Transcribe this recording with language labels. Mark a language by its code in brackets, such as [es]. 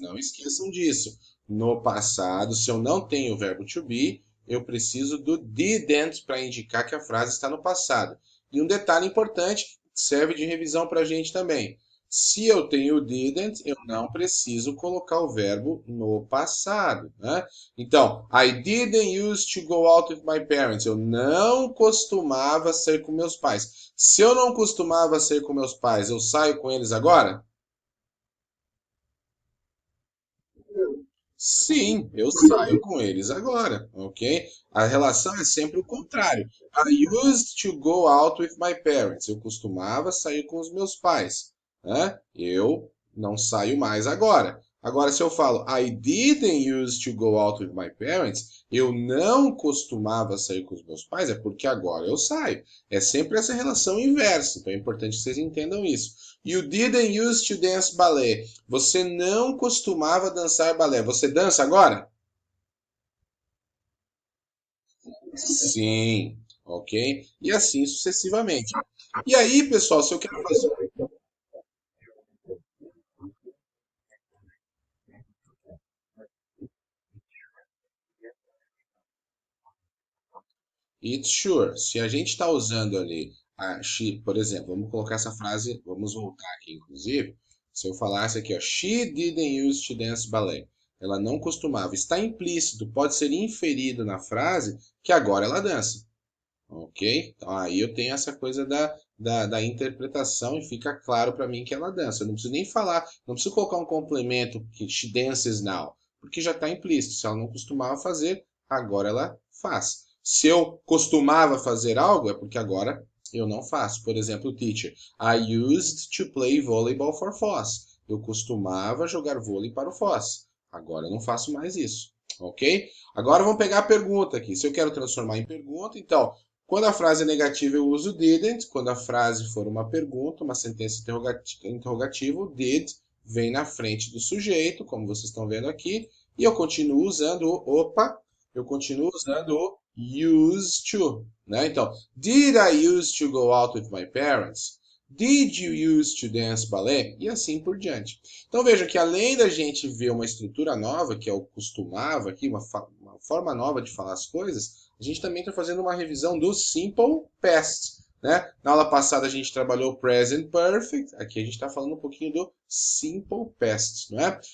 [pt] Não esqueçam disso. No passado, se eu não tenho o verbo to be, eu preciso do didn't para indicar que a frase está no passado. E um detalhe importante que serve de revisão para a gente também. Se eu tenho o didn't, eu não preciso colocar o verbo no passado, né? Então, [en] I didn't used to go out with my parents. [pt] Eu não costumava sair com meus pais. Se eu não costumava sair com meus pais, eu saio com eles agora? Sim, eu saio com eles agora, ok? A relação é sempre o contrário. [en] I used to go out with my parents. [pt] Eu costumava sair com os meus pais, né? Eu não saio mais agora. Agora, se eu falo [en] I didn't used to go out with my parents, [pt] eu não costumava sair com os meus pais, é porque agora eu saio. É sempre essa relação inversa, então é importante que vocês entendam isso. [en] You didn't used to dance ballet. [pt] Você não costumava dançar balé. Você dança agora? Sim, ok? E assim sucessivamente. E aí, pessoal, se eu quero fazer. [en] It's sure. [pt] Se a gente está usando ali a she, por exemplo, vamos colocar essa frase, vamos voltar aqui, inclusive. Se eu falasse aqui, ó, [en] she didn't used to dance ballet. [pt] Ela não costumava. Está implícito, pode ser inferido na frase que agora ela dança. Ok? Então aí eu tenho essa coisa da interpretação e fica claro para mim que ela dança. Eu não preciso nem falar, não preciso colocar um complemento que [en] she dances now, [pt] porque já está implícito. Se ela não costumava fazer, agora ela faz. Se eu costumava fazer algo, é porque agora eu não faço. Por exemplo, [en] teacher, I used to play volleyball for Foz. [pt] Eu costumava jogar vôlei para o Foz. Agora eu não faço mais isso. Ok? Agora vamos pegar a pergunta aqui. Se eu quero transformar em pergunta, então quando a frase é negativa, eu uso didn't. Quando a frase for uma pergunta, uma sentença interrogativa, o did vem na frente do sujeito, como vocês estão vendo aqui, e eu continuo usando eu continuo usando o used to, né? [en] Então, did I used to go out with my parents? Did you used to dance ballet? [pt] E assim por diante. Então veja que além da gente ver uma estrutura nova, que é o costumava aqui, uma forma nova de falar as coisas, a gente também está fazendo uma revisão do Simple Past. Né? Na aula passada a gente trabalhou o Present Perfect, aqui a gente está falando um pouquinho do Simple Past. Não é?